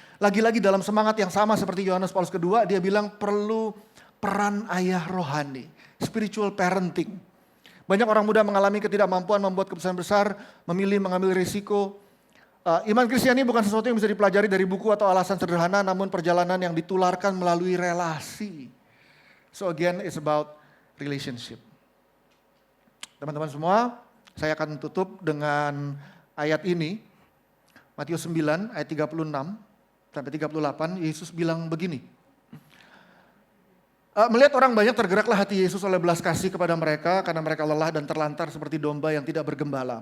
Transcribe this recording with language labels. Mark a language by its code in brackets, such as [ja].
[id] Lagi-lagi dalam semangat yang sama seperti Yohanes Paulus II, dia bilang perlu peran ayah rohani, spiritual parenting. Banyak orang muda mengalami ketidakmampuan membuat keputusan besar, memilih mengambil risiko. Iman Kristiani bukan sesuatu yang bisa dipelajari dari buku atau alasan sederhana, namun perjalanan yang ditularkan melalui relasi. [en] So again, it's about relationship. [id] Teman-teman semua, saya akan tutup dengan ayat ini. Matius 9 ayat 36 sampai 38, Yesus bilang begini. Melihat orang banyak tergeraklah hati Yesus oleh belas kasih kepada mereka karena mereka lelah dan terlantar seperti domba yang tidak bergembala.